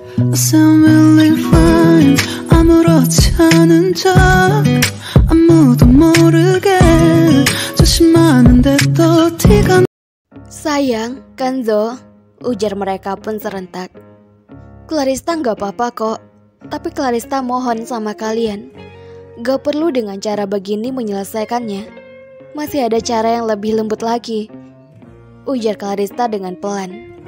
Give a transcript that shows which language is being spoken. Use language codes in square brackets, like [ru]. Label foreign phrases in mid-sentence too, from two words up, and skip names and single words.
[en] I sound really fine. [ko] 아무렇지 않은 척 아무도 모르게 조심하는데 또 티가. [id] Sayang, Kenzo, ujar mereka pun serentak. Clarista gak apa-apa kok, tapi Clarista mohon sama kalian, gak perlu dengan cara begini menyelesaikannya. Masih ada cara yang lebih lembut lagi, ujar Clarista dengan pelan.